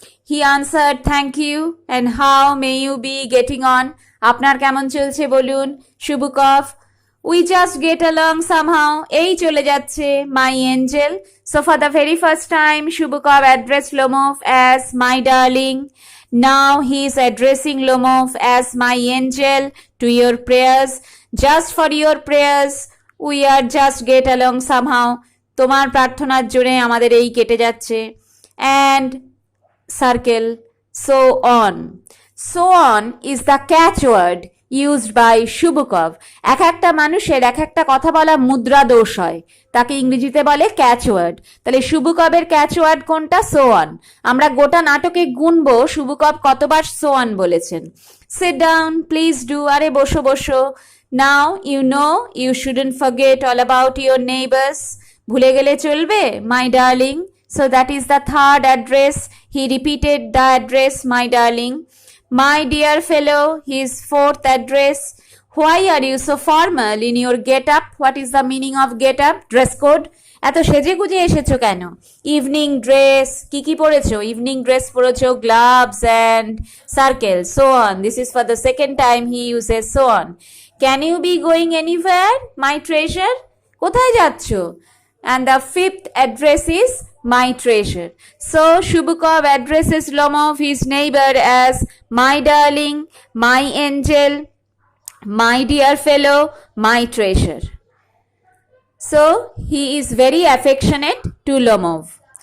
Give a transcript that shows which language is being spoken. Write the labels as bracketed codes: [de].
[en] he answered thank you and how may you be getting on, [bn] আপনার কেমন চলছে বলুন। [en] Chubukov, we just get along somehow, [bn] এই চলে যাচ্ছে। [en] My angel. So for the very first time Chubukov address Lomov as my darling. Now he is addressing Lomov as my angel to your prayers. Just for your prayers, we are just get along somehow. [bn] তোমার প্রার্থনার জোরে আমাদের এই কেটে যাচ্ছে। [en] And circle, so on. So on is the catchword used by Shubukov. [bn] এক একটা মানুষের এক একটা কথা বলা মুদ্রা দোষ হয়, তাকে ইংরেজিতে বলে ক্যাচওয়ার্ড। তাহলে শুভকবের ক্যাচওয়ার্ড কোনটা? So on. আমরা গোটা নাটকে গুনবো শুভকব কতবার সো অন বলেছেন। [en] sit down, please do, [bn] আরে বসো বসো। [en] now you know you shouldn't forget all about your neighbours, [bn] ভুলে গেলে চলবে [en] My darling. So that is the third address, he repeated the address my darling. My dear fellow, his fourth address. Why are you so formal in your get-up? What is the meaning of get-up? Dress code. [bn] এত সেজে গুজে এসেছো কেন? Evening dress, কি কি পরেছো? [en] Evening dress পরেছো, gloves and circle, so on. This is for the second time he uses so on. Can you be going anywhere my treasure? [bn] কোথায় যাচ্ছো? [en] And the fifth address is my treasure. So Shubukov addresses Lomov, his neighbor, as my darling, my angel, my dear fellow, my treasure. So he is very affectionate to Lomov.